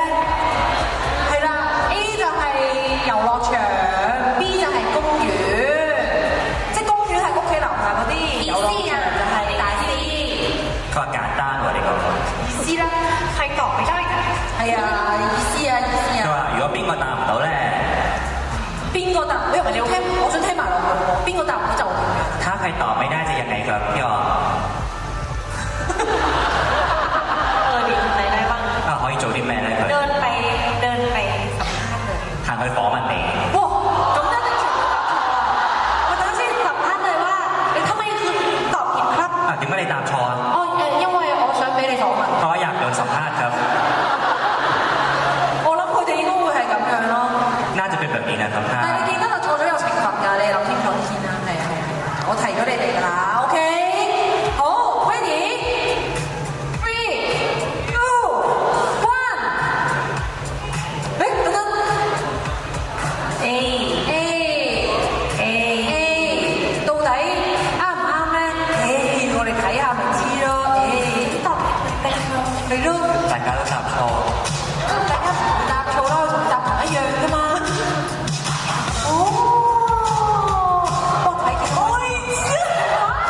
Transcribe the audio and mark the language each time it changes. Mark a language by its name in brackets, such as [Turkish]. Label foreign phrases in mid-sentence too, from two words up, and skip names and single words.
[Cantonese] 係啦 ，A 就係遊樂場 ，B 就係公園，即係公園係屋企樓下嗰啲遊樂場就係大啲。佢話簡單喎呢個。意思咧係講俾大家。係啊，意思啊。佢話如果邊個答唔到咧，邊個答？我想聽埋落去喎。邊個答唔到就點樣？ [Thai] ถ้าใครตอบไม่ได้จะยังไงครับพี่ออม ดีทำอะไรได้บ้าง [Cantonese] 可以做啲咩咧佢 [Thai] เดินไปสัมภาษณ์เลย [Cantonese] 行去訪問你。哇！咁一定全部答錯啦！我等先 [Thai] สัมภาษณ์เลยว่าทำไมคุณตอบผิดครับ [Cantonese] 點解你答錯啊？哦因為我想俾你訪問。 [Thai] เพราะว่าอยากโดนสัมภาษณ์ครับ [Cantonese] 我諗佢哋應該會係咁樣咯。 [Thai] น่าจะเป็นแบบนี้นะครับถ้า [Cantonese] 但係你記得啦，錯咗有懲罰㗎，你諗清楚先啦。係啊，我提咗你哋㗎啦。OK， 好 ，ready， 3、2、1。等等。 A A 到底啱唔啱咧？我哋睇下咪知咯。 [Thai] ตอบผิดเป็น [Cantonese] 你都大家都答錯。大家唔會答錯啦，同答同一樣㗎嘛。哦，我睇見我知哇！